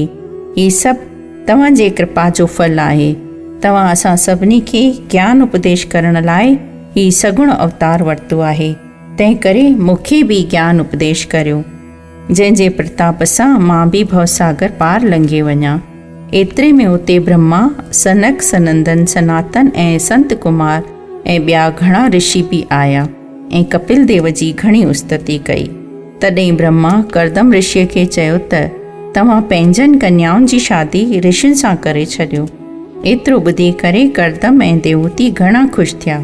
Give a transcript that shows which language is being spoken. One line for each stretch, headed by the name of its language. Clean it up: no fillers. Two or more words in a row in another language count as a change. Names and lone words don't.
Sindhi: ही सभु तव्हांजे कृपा जो फल आहे। तव्हां असां सभिनी खे ज्ञान उपदेश करण लाइ ही सगुण अवतार वरितो आहे। तंहिं करे मूंखे बि ज्ञान उपदेश करियो, जंहिंजे प्रताप सां मां बि भवसागर पार लंघे वञा। एतिरे में उते ब्रह्मा, सनक, सनंदन, सनातन ऐं संत कुमार ऐं ॿिया घणा ऋषि बि आया ऐं कपिल देव जी घणी उस्तति कई। तॾहिं ब्रह्मा करदम ऋषिअ खे चयो त तव्हां पंहिंजनि कन्याउनि जी शादी ऋषियुनि सां करे छॾियो। एतिरो ॿुधी करे करदम ऐं देवहूति घणा ख़ुशि थिया।